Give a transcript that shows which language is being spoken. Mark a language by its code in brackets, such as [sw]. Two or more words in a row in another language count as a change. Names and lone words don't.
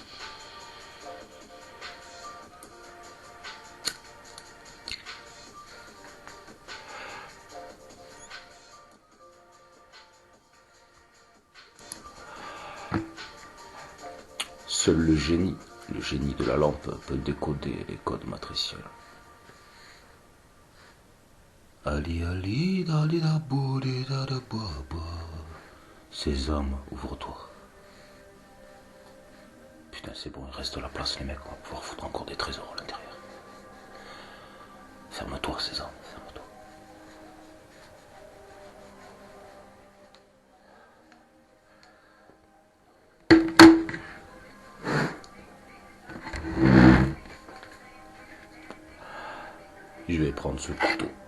[fr] Seul le génie de la lampe peut décoder les codes matriciels. Ali ali dali da boudi da da baba. Sésame, ouvre-toi. Putain, c'est bon, il reste de la place, les mecs, on va pouvoir foutre encore des trésors à l'intérieur. Ferme-toi, Sésame, ferme-toi. Je vais prendre ce couteau.